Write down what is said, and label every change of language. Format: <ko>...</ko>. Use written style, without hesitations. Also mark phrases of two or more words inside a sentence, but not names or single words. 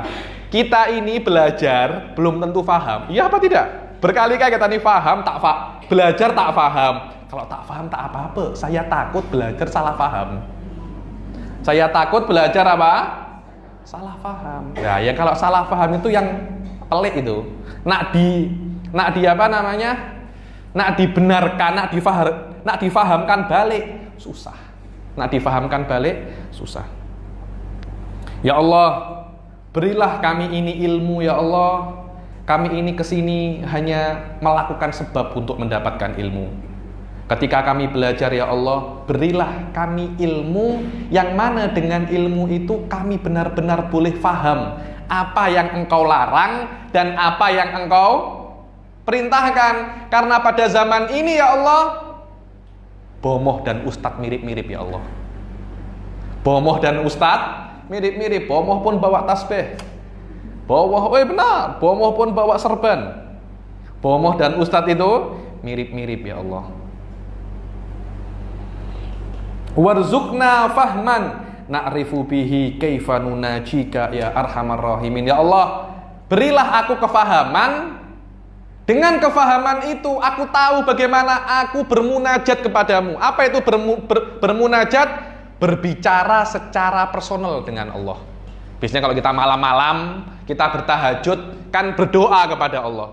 <ms>Kita ini belajar belum tentu paham. Iya apa tidak? Berkali-kali kita ini paham, belajar tak paham. Kalau tak paham tak apa-apa. Saya takut belajar salah paham. Saya takut belajar apa? Salah paham. Nah, yang kalau salah paham itu yang pelik itu. Nak di apa namanya? Nak dibenarkan, nak difahamkan balik susah. Nak difahamkan balik susah.</ms> <ar>يا الله,</ar> <ms>berilah kami ini ilmu</ms> <ar>يا الله.</ar> <ms>Kami ini kesini hanya melakukan sebab untuk mendapatkan ilmu. Ketika kami belajar</ms> <ar>يا الله,</ar> <ms>berilah kami ilmu yang mana dengan ilmu itu kami benar-benar boleh faham apa yang Engkau larang dan apa yang Engkau perintahkan. Karena pada zaman ini</ms> <ar>يا الله,</ar> <ms>bomoh dan ustadz mirip-mirip</ms> <ar>يا الله.</ar> <ms>Bomoh dan ustadz mirip-mirip. Bomoh pun bawa tasbih. Benar. Bomoh pun bawa serban. Bomoh dan ustadz itu mirip-mirip</ms> <ar>يا الله. وارزقنا فهما نعرف به كيف نناجيك يا أرحم الراحمين. يا الله,</ar> <ms>berilah aku kefahaman. Dengan kefahaman itu aku tahu bagaimana aku bermunajat kepadamu. Apa itu bermunajat? Berbicara secara personal dengan Allah. Biasanya kalau kita malam-malam, kita bertahajud, kan berdoa kepada Allah.</ms>